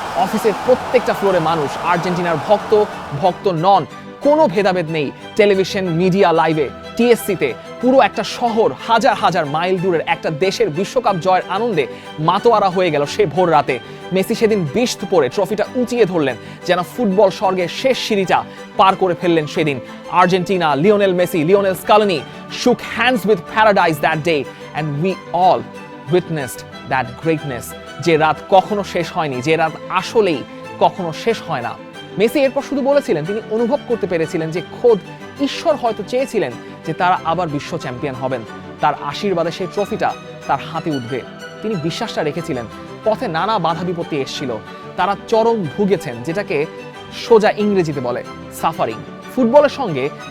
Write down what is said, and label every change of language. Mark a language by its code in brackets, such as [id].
[bn] অফিসের প্রত্যেকটা ফ্লোরে মানুষ আর্জেন্টিনার ভক্ত, ভক্ত নন, কোনো ভেদাভেদ নেই। টেলিভিশন, মিডিয়া, লাইভে, টিএসসিতে পুরো একটা শহর হাজার হাজার মাইল দূরের একটা দেশের বিশ্বকাপ জয়ের আনন্দে মাতোয়ারা হয়ে গেল সে ভোর রাতে। মেসি সেদিন বিস্ত পরে ট্রফিটা উঁচিয়ে ধরলেন, যেন ফুটবল স্বর্গের শেষ সিঁড়িটা পার করে ফেললেন সেদিন। [en] Argentina, Lionel Messi, Lionel Scaloni shook hands with paradise that day and we all witnessed that greatness. [bn] যে রাত কখনো শেষ হয়নি, যে রাত আসলেই কখনো শেষ হয় না। মেসি এরপর শুধু বলেছিলেন তিনি অনুভব করতে পেরেছিলেন যে খোদ ঈশ্বর হয়তো চেয়েছিলেন যে তারা আবার বিশ্ব চ্যাম্পিয়ন হবেন, তার আশীর্বাদে সেই ট্রফিটা তার হাতে উঠবে। তিনি বিশ্বাসটা রেখেছিলেন। পথে নানা বাধা বিপত্তি এসেছিল, তারা চরম ভুগেছেন, যেটাকে সোজা ইংরেজিতে বলে সাফারিং। ফুটবলের সঙ্গে